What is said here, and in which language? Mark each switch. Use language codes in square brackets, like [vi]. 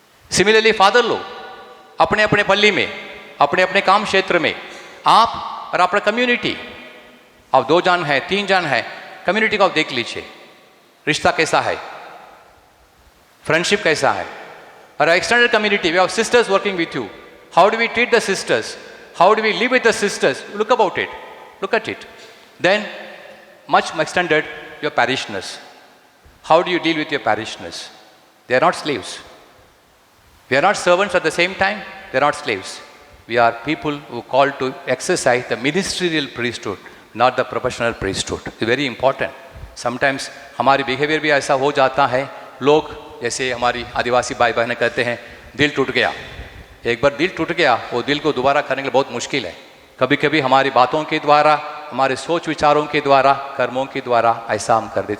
[hi] Similarly father लोग अपने अपने पल्ली में, अपने अपने काम क्षेत्र में, आप और अपना कम्युनिटी, आप 2 जन हैं 3 जन हैं, कम्युनिटी को आप देख लीजिए, रिश्ता कैसा है, फ्रेंडशिप कैसा है। [en] और extended community, we have sisters working with you, how do we treat the sisters, how do we live with the sisters, look about it, look at it. Then much extended your parishioners, how do you deal with your parishioners? They are not slaves. We are not servants at the same time, they are not slaves. We are people who are called to exercise the ministerial priesthood, not the professional priesthood. It's very important. [hi] Sometimes हमारी behaviour भी ऐसा हो जाता है, लोग जैसे हमारी आदिवासी भाई बहनें कहते हैं दिल टूट गया। एक बार दिल टूट गया, वो दिल को दोबारा करने के लिए बहुत मुश्किल है। कभी कभी हमारी बातों के द्वारा, हमारे सोच विचारों के द्वारा, कर्मों के द्वारा ऐसा हम कर देते।